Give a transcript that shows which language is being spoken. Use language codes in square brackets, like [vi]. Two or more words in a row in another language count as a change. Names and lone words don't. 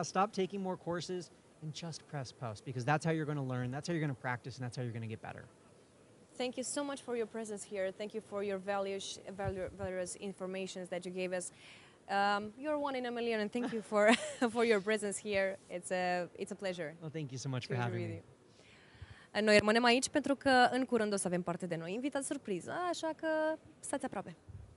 [en] Stop taking more courses, and just press post, because that's how you're going to learn. That's how you're going to practice, and that's how you're going to get better. Thank you so much for your presence here. Thank you for your valuable information that you gave us. You're one in a million, and thank you for for your presence here. It's a pleasure. Well, thank you so much for having me. [ro] Noi rămânem aici pentru că în curând o să avem parte de noi invitați surpriză, așa că stați aproape.